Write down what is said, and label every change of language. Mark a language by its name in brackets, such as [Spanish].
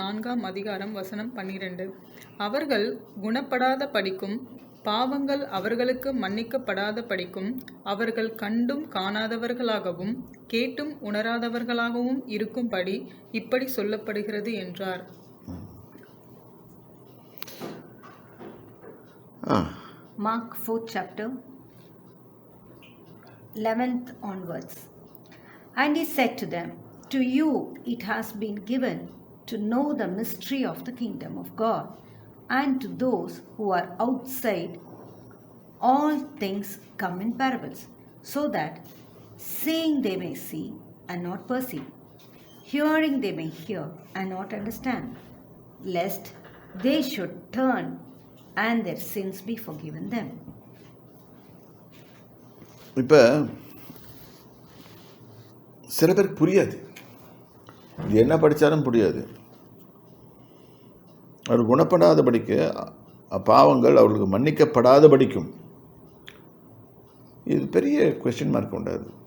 [Tamil] 4ஆம் அதிகாரம் வசனம் 12 அவர்கள் குணப்படாத படிக்கும், பாவங்கள் அவர்களுக்கு மன்னிக்கப்படாத படிக்கும், அவர்கள் கண்டும் காணாதவர்களாகவும் கேட்டும் உணராதவர்களாகவும் இருக்கும்படி இப்படி சொல்லப்படுகிறது என்றார். [English] Mark 4th chapter 11th onwards. And he said to them, To you it has been given to know the mystery of the kingdom of God, and to those who are outside, all things come in parables, so that seeing they may see and not perceive, hearing they may hear and not understand, lest they should turn and their sins be forgiven them. [Tamil] இப்போ சில பேருக்கு புரியாது, இது என்ன படித்தாலும் புரியாது. அவர் குணப்படாதபடிக்கு பாவங்கள் அவர்களுக்கு மன்னிக்கப்படாதபடிக்கும், இது பெரிய கொஸ்டின் மார்க் உண்டாது.